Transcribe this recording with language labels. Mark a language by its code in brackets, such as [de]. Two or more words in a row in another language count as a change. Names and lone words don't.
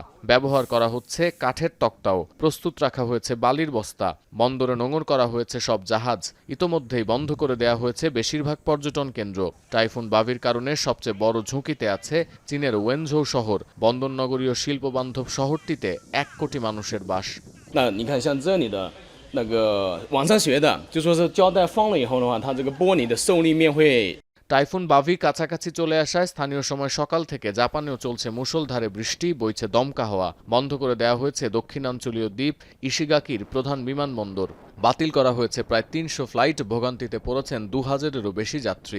[bn] ব্যবহার করা হচ্ছে কাঠের তক্তাও। প্রস্তুত রাখা হয়েছে বালির বস্তা। বন্দরে নোঙর করা হয়েছে সব জাহাজ। ইতোমধ্যেই বন্ধ করে দেয়া হয়েছে বেশিরভাগ পর্যটন কেন্দ্র। টাইফুন বাভির কারণে সবচেয়ে বড় ঝুঁকিতে আছে চীনের ওয়েনঝৌ শহর। বন্দরনগরীয় শিল্পবান্ধব শহরটিতে 1 কোটি মানুষের বাস। [zh] 你看，像这里的网上学的，就说是胶带放了以后的话，它这个玻璃的受力面会。 [bn] টাইফুন বাভি কাছাকাছি চলে আসায় স্থানীয় সময় সকাল থেকে জাপানেও চলছে মুষলধারে বৃষ্টি, বইছে দমকা হাওয়া। বন্ধ করে দেওয়া হয়েছে দক্ষিণাঞ্চলীয় দ্বীপ ইশিগাকির প্রধান বিমানবন্দর। বাতিল করা হয়েছে প্রায় 300 ফ্লাইট। ভোগান্তিতে পড়েছেন 2000-এরও বেশি যাত্রী।